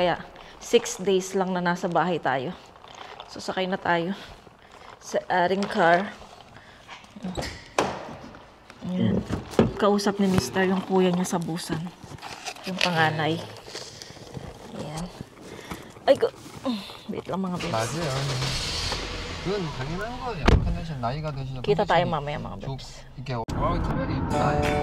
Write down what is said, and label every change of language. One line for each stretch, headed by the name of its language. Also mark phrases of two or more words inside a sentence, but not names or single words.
Filipino: Kaya 6 days lang na nasa bahay tayo. So sakay na tayo sa aring car. Ayan. Kausap ni Mr. yung kuya niya sa busan. Yung panganay. Ayan. Ay ko. Wait lang mga bebs.
Korean: 맞아요. 그건 당연한 거예요. 약한 대신 나이가 드시면
Filipino: Kita tayo mamaya mga bebs.
Korean: 이렇게 차별이 있다.